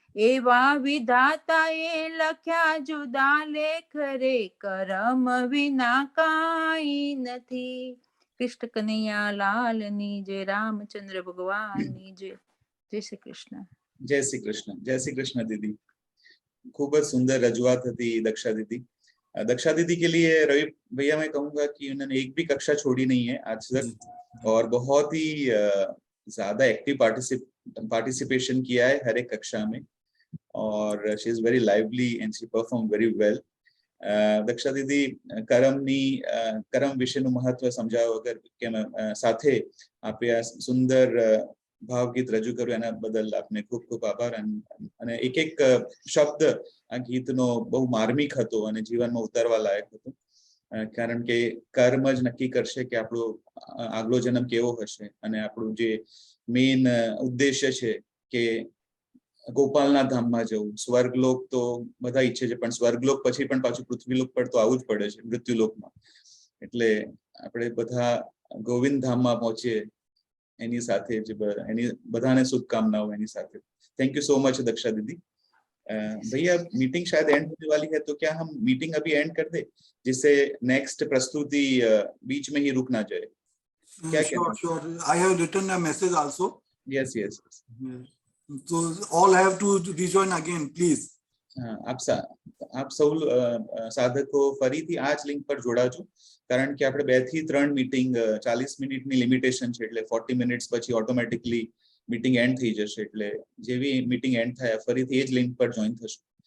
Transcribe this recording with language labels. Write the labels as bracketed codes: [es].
[gu] એવા વિધાતાએ લખ્યા જુદા લેખ રે, કરમ વિના કાંઈ નથી. કૃષ્ણ કનૈયા લાલની જય, રામચંદ્ર ભગવાનની જય. જય શ્રી કૃષ્ણ. જય શ્રી કૃષ્ણ. જય શ્રી કૃષ્ણ दीदी. [hi] खूब सुंदर रजुआत थी दक्षा दीदी. दक्षा दीदी के लिए रवि भैया मैं कहूंगा कि उन्होंने एक भी कक्षा छोड़ी नहीं है आज तक, और बहुत ही ज्यादा एक्टिव पार्टिसिपेशन किया है हर एक कक्षा में, और [en] She is very lively and she perform very well. [gu] Daksha दीदी करम विषयનું મહત્વ સમજાવ્યા વગર કે સાથે આપે આ સુંદર ભાવગીત રજૂ કર્યું એના બદલ આપને ખૂબ ખૂબ આભાર. અને એક એક શબ્દ આ ગીતનો બહુ માર્મિક હતો અને જીવનમાં ઉતારવા લાયક હતો, કારણ કે કર્મ જ નક્કી કરશે કે આપણો આગલો જન્મ કેવો હશે. અને આપણું જે મેઇન ઉદ્દેશ્ય છે કે ગોપાલના ધામમાં જવું, સ્વર્ગલોક તો બધા ઈચ્છે છે, પણ સ્વર્ગલોક પછી પણ પાછું પૃથ્વીલોક પર તો આવવું જ પડે છે, મૃત્યુલોકમાં. એટલે આપણે બધા ગોવિંદ ધામમાં પહોંચીએ એની સાથે જ એની બધાને શુભકામનાઓ એની સાથે. [en] Thank you so much Daksha didi. [hi] भैया मीटिंग शायद एंड होने वाली है, तो क्या हम मीटिंग अभी एंड कर दे, जिससे नेक्स्ट प्रस्तुति बीच में ही रुक ना जाए? क्या [en] Sure. I have written a message also. Yes. So all have to rejoin again, please. [gu] આપ સૌ સાધકો ફરીથી આ જ લિંક પર જોડાજો, કારણ કે આપણે 2 થી 3 મીટિંગ 40 મિનિટની લિમિટેશન છે, એટલે 40 મિનિટ્સ પછી ઓટોમેટિકલી મીટિંગ એન્ડ થઈ જશે. એટલે જેવી મીટિંગ એન્ડ થાય ફરીથી એ જ લિંક પર જોઈન થશું.